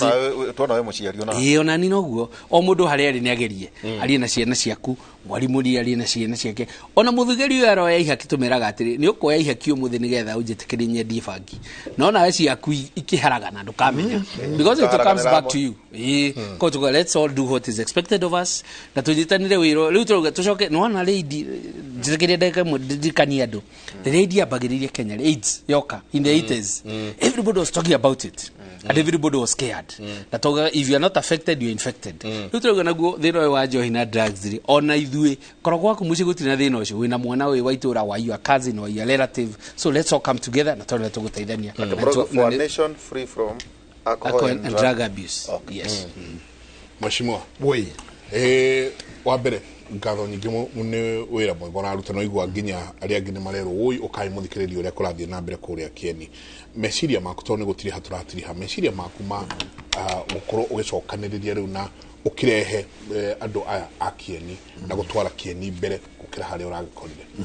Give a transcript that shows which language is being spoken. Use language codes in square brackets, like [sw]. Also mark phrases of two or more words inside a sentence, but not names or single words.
[ki] twona we muciari ona ona ni noguo o mundu haria ari ni agerie ari na ciana ciaku mwarimu ri ari na ciana ciake ona muthigari uyu aroya ihaki tumeraga atiri ni ukoya ihaki umuthi nigetha unjitikiri nyendie bangi no na weci yaku ikiharaga na ndukamenya [en] because it comes back to you [ki] ko tuga [en] let's all do what is expected of [ki] us na tujitanire wiro riu tucoke no na lady jitikiri ndeka mudikani andu [en] the lady [ki] abagiririe Kenya AIDS yoka [en] in the 80s everybody was talking about it and everybody was scared that if you are not affected you are infected [ki] riu tuga naguo thino wa njohi na drugs ri ona ithui korogwa ku muci gutina thina ucio wina mwana we waitura wa [en] your cousin or your relative so let's all come together [ki] na tona tuguteithania [en] for a nation free from alcohol and drug abuse yes [ki] mashimo we wa mbere ngatho nyingi ni wira mwego na aruta no igwa nginya ari angi ni marero uyu ukai muthikiriria uria kurathie na mbere kuria Kieni meciria maku to ni gutiri haturatiriha meciria maku ma gukorwo ugicokaniriria riu na ukirehe andu aya a Kieni na gutwara Kieni mbere gukira haria uragikorire